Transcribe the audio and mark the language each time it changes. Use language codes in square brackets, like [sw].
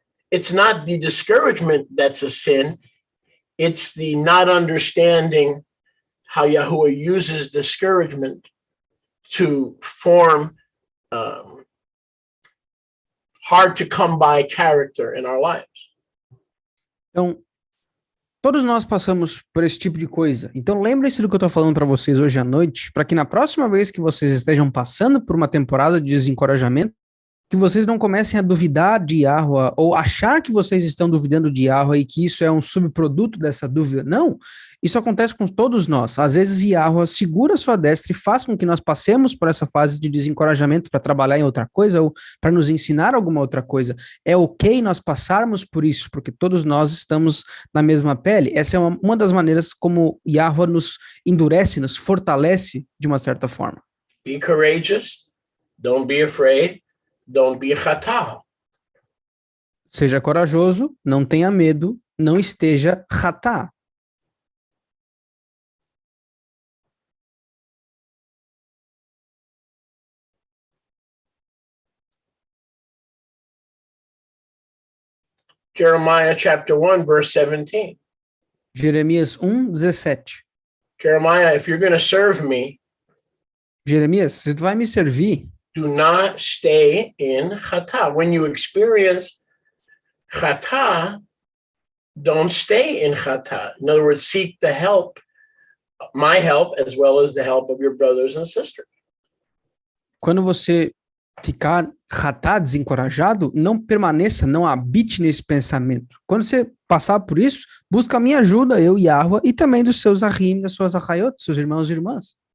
[en] It's not the discouragement that's a sin. It's the not understanding how Yahuwah uses discouragement to form hard to come by character in our lives. [pt] Então, todos nós passamos por esse tipo de coisa. Então, lembrem-se do que eu estou falando para vocês hoje à noite, para que na próxima vez que vocês estejam passando por uma temporada de desencorajamento, que vocês não comecem a duvidar de Yahuwah ou achar que vocês estão duvidando de Yahuwah e que isso é um subproduto dessa dúvida. Não, isso acontece com todos nós. Às vezes Yahuwah segura a sua destra e faz com que nós passemos por essa fase de desencorajamento para trabalhar em outra coisa ou para nos ensinar alguma outra coisa. É ok nós passarmos por isso, porque todos nós estamos na mesma pele. Essa é uma das maneiras como Yahuwah nos endurece, nos fortalece de uma certa forma. [en] Be courageous, don't be afraid. Don't be chata. [pt] Seja corajoso, não tenha medo, não esteja chata. [en] Jeremiah chapter 1, verse 17. [pt] Jeremias 1:17. [en] Jeremiah, if you're going to serve me, [pt] Jeremias, se tu vai me servir, [en] do not stay in chata. When you experience chata, don't stay in chata. In other words, seek the help, my help, as well as the help of your brothers and sisters. [pt] quando você ficar chata, desencorajado, não permaneça, não habite nesse pensamento. Quando você passar por isso, busca a minha ajuda, eu, Yahuwah, e também dos seus ahim, das suas ahayot, seus irmãos e irmãs.